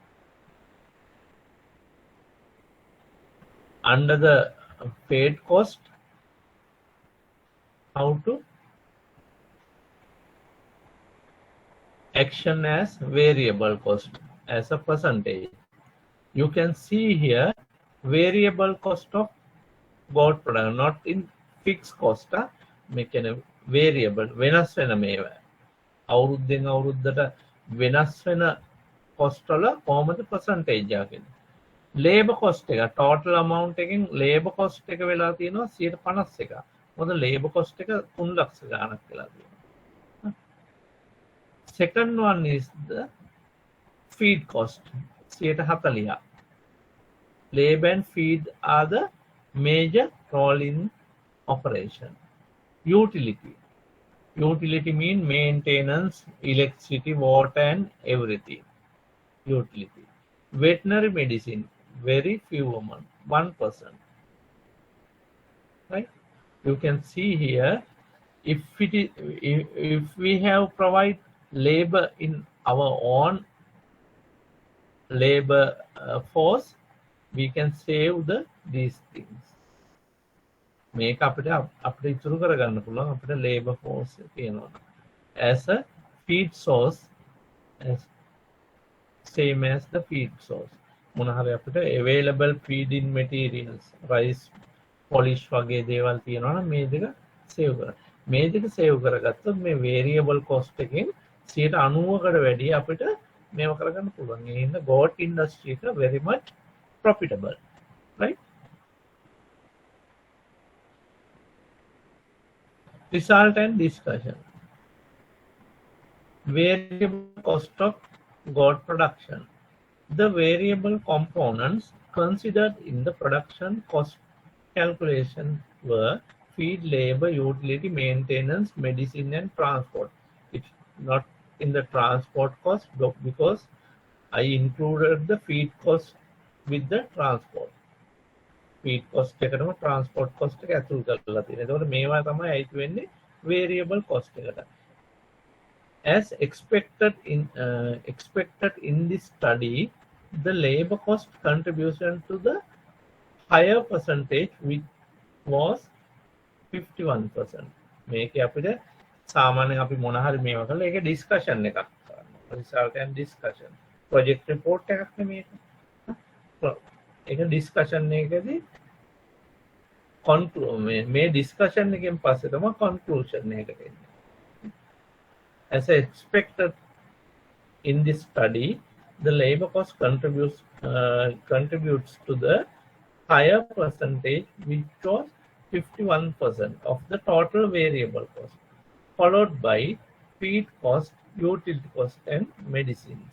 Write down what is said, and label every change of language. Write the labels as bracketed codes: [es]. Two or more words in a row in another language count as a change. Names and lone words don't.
[en] Under the paid cost, how to action as variable cost as a percentage. You can see here variable cost of goat product, not in fixed cost. Make a variable [si] වෙනස් වෙන මේවා අවුරුද්දෙන් අවුරුද්දට වෙනස් වෙන cost වල කොහොමද percentage එකකින් [en] labor cost [si] එක [en] total amount [si] එකෙන් [en] labor cost [si] එක වෙලා තියෙනවා 51. මොකද [en] labor cost [si] එක 3 ලක්ෂ ගාණක් වෙලා තියෙනවා. [en] Second one is the feed cost 140. Labor and feed are the major role in operation. Utility mean maintenance, electricity, water and everything. Utility. Veterinary medicine, very few amount, 1%. Right? You can see here, if we have provide labor in our own labor force, we can save these things. [si] මේක අපිට ඉතුරු කරගන්න පුළුවන් අපිට [en] labor force [si] තියෙනවා. [en] As a feed source, as same as the feed source. [si] මොන හරි අපිට [en] available feeding materials, rice, polish [si] වගේ දේවල් තියෙනවා නම් මේ දෙක save කරගන්න. මේ දෙක save කරගත්තොත් මේ [en] variable cost [si] එකෙන් 90%කට වැඩි අපිට මේව කරගන්න පුළුවන්. ඒ හින්දා [en] goat industry එක very much profitable. right? Result and discussion. Variable cost of goat production. The variable components considered in the production cost calculation were feed, labor, utility, maintenance, medicine, and transport. It's not in the transport cost because I included the feed cost with the transport. Feed cost [si] එකටම [en] transport cost [si] එක ඇතුල් කරලා තියෙනවා. එතකොට මේවා තමයි අයිති වෙන්නේ [en] variable cost [si] එකට. [en] As expected in this study, the labor cost contribution to the higher percentage, which was 51%. [si] මේක අපිට සාමාන්‍යයෙන් අපි මොන හරි මේවා කරලා ඒක ඩිස්කෂන් එකක් කරනවා. [en] result and discussion. project report [si] එකක් නෙමෙයි මේක. ඒක ඩිස්කෂන් එකකදී මේ ඩිස්කෂන් එකෙන් පස්සේ තමයි කන්ක්ලූෂන් එකට එන්නේ. [en] As expected in this study, the labor cost contributes to the higher percentage, which was 51% of the total variable cost, followed by feed cost, utility cost, and medicines.